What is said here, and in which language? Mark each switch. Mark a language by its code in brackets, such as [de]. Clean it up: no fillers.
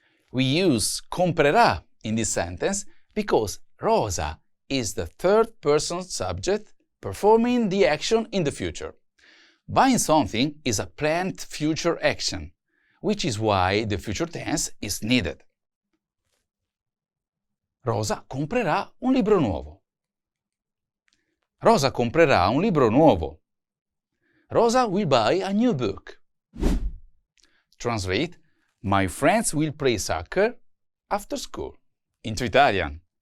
[en] We use comprerà in this sentence because Rosa is the third-person subject performing the action in the future. Buying something is a planned future action, which is why the future tense is needed. [it] Rosa comprerà un libro nuovo. Rosa comprerà un libro nuovo. [en] Rosa will buy a new book. Translate: My friends will play soccer after school. Into Italian.